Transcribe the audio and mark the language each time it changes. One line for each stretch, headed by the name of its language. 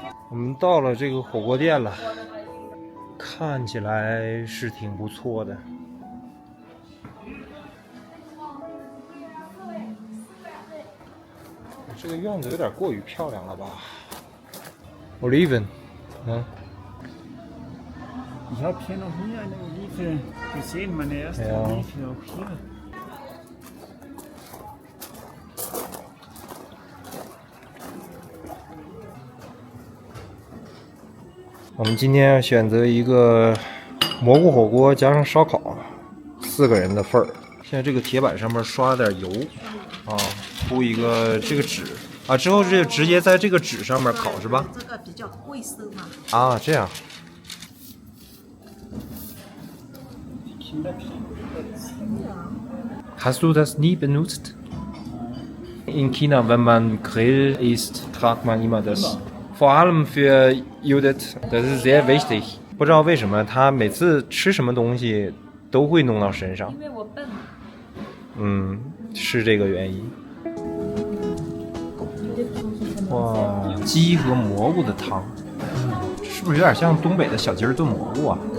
Chinese: 我们到了这个火锅店了，看起来是挺不错的。这个院子有点过于漂亮了吧 ？Oliven，
German: Ich habe hier noch nie eine Olive gesehen, meine erste Olive auch hier.
Chinese: 我们今天要选择一个蘑菇火锅加上烧烤，4个人的份儿。现在这个铁板上面刷了点油，啊，铺一个这个纸啊，之后就直接在这个纸上面烤是吧？这个比较卫生嘛。啊，这样。
German: Hast du das nie benutzt? In China, wenn man Grill isst, tragt man immer das. Vor allem für Judith, das ist sehr wichtig.
Chinese: 不知道为什么他每次吃什么东西都会弄到身上。因为我笨。是这个原因。哇，鸡和蘑菇的汤，是不是有点像东北的小鸡儿炖蘑菇啊？